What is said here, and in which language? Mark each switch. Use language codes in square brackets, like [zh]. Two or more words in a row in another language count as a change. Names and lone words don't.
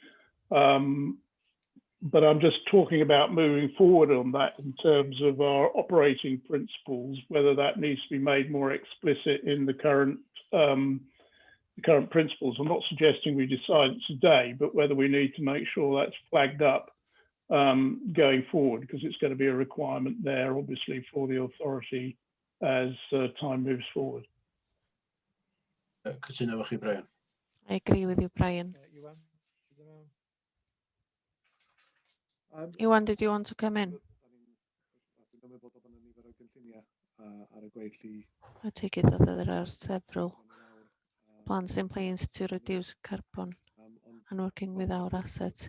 [en] But I'm just talking about moving forward on that in terms of our operating principles, whether that needs to be made more explicit in the current principles. I'm not suggesting we decide today, but whether we need to make sure that's flagged up going forward, because it's going to be a requirement there, obviously, for the authority as time moves forward. [cy] Cytuno efo chi, Brian. [en] I agree with you, Brian. Iwan, did you want to come in? I take it that there are several plans in place to reduce carbon and working with our assets.